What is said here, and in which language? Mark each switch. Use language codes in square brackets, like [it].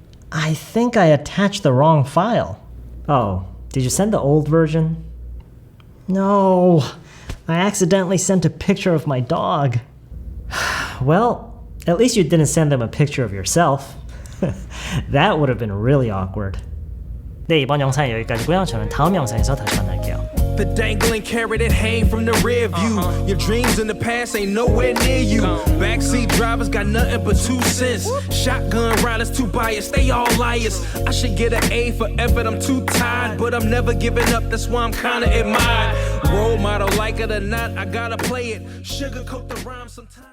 [en] I think I attached the wrong file. Oh, did you send the old version? No, I accidentally sent a picture of my dog. Well, at least you didn't send them a picture of yourself. That would have been really awkward. [ko] 네, 이번 영상은 여기까지고요. 저는 다음 영상에서 다시 만날게요. [en] The dangling carrot that hang from the rear view. Your dreams in the past ain't nowhere near you. Backseat drivers got nothing but 2 cents. Shotgun riders too biased, they all liars. I should get an A for effort, I'm too tired. But I'm never giving up, that's why I'm kinda admired. Role model, like it or not, I gotta play it. Sugarcoat the rhyme sometimes.